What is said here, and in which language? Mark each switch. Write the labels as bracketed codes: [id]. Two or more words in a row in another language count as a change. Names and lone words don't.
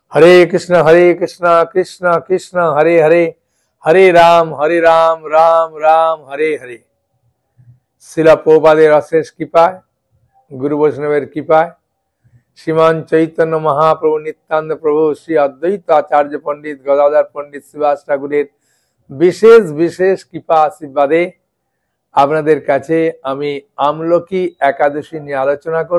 [sa] हरे कृष्ण कृष्ण कृष्ण हरे हरे, हरे राम राम राम हरे हरे। [bn] শিলা প্রভুপাদের অশেষ কৃপায়, গুরু বৈষ্ণবের কৃপায়, শ্রীমান চৈতন্য মহাপ্রভু নিত্যানন্দ প্রভু শ্রী অদ্বৈত আচার্য পণ্ডিত গদাধর পণ্ডিত শ্রীবাস ঠাকুরের বিশেষ বিশেষ কৃপা আশীর্বাদে আপনাদের কাছে আমি আমলকি একাদশী নিয়ে আলোচনা করব।